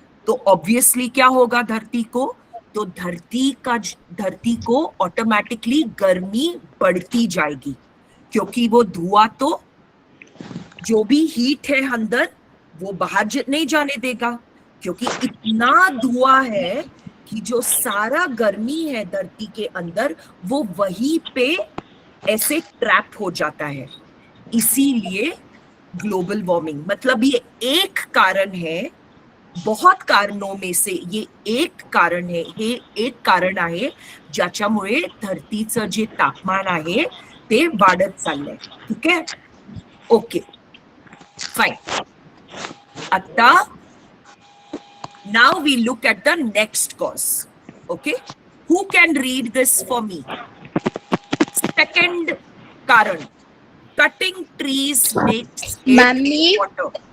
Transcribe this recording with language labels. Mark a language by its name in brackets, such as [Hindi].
[Hindi] तो ऑब्वियसली क्या होगा धरती को? तो धरती को ऑटोमेटिकली गर्मी बढ़ती जाएगी, क्योंकि वो धुआं तो जो भी हीट है अंदर वो बाहर नहीं जाने देगा, क्योंकि इतना धुआं है कि जो सारा गर्मी है धरती के अंदर वो वहीं पे ऐसे ट्रैप हो जाता है. इसीलिए ग्लोबल वार्मिंग, मतलब ये एक कारण है, बहुत कारणों में से ये एक कारण है, [Marathi] हे एक कारण आहे ज्याच्यामुळे धरतीचं जे तापमान आहे ते वाढत चाललंय. ठीक आहे. Okay, fine. आता [English] now we look at the next cause. Okay, who can read this for me? Second कारण, cutting trees makes air water.